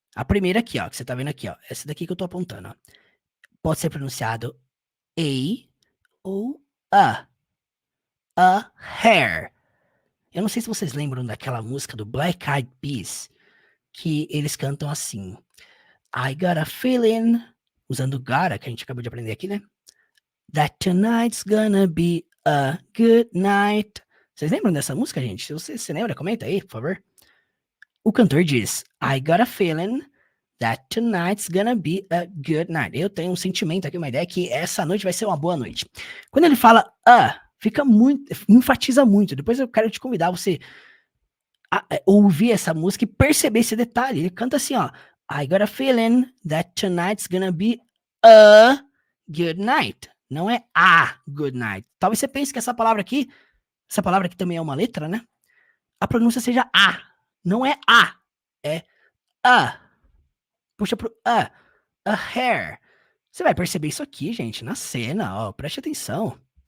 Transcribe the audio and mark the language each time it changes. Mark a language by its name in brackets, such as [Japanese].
[Portuguese] A primeira aqui, ó, que você tá vendo aqui, ó. Essa daqui que eu tô apontando, ó. Pode ser pronunciado a ou a. A hair. Eu não sei se vocês lembram daquela música do Black Eyed Peas, que eles cantam assim. [English] I got a feeling, [Portuguese] usando gotta, que a gente acabou de aprender aqui, né? [English] That tonight's gonna be a good night. [Portuguese] Vocês lembram dessa música, gente? Se você se lembra, comenta aí, por favor. O cantor diz, [English] I got a feeling that tonight's gonna be a good night. [Portuguese] Eu tenho um sentimento aqui, uma ideia que essa noite vai ser uma boa noite. Quando ele fala fica muito, enfatiza muito. Depois eu quero te convidar a você a ouvir essa música e perceber esse detalhe. Ele canta assim, ó. [English] I got a feeling that tonight's gonna be a good night. [Portuguese] Não é [English] a good night. [Portuguese] Talvez você pense que essa palavra aqui também é uma letra, né? A pronúncia seja a. Não é a. É a. Puxa pro a. A hair. Você vai perceber isso aqui, gente, na cena, ó. Preste atenção.